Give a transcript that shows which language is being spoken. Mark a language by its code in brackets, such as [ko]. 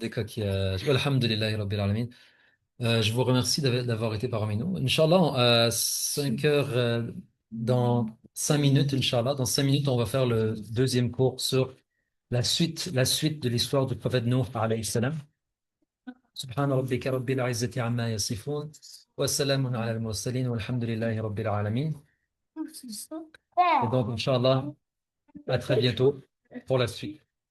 [fr] Des coquillages. [ar] Alhamdulillahi Rabbil Alamin. [fr] Je vous remercie d'avoir été parmi nous. Inch'Allah, à 5 heures, dans 5 minutes, Inch'Allah, dans 5 minutes, on va faire le deuxième cours sur la suite de l'histoire du prophète Nuh, alayhi salam. [ar] سبحان ربك رب العزة عما يصفون وسلام على المرسلين والحمد لله رب العالمين. [fr] Et donc, Inch'Allah, à très bientôt pour la suite.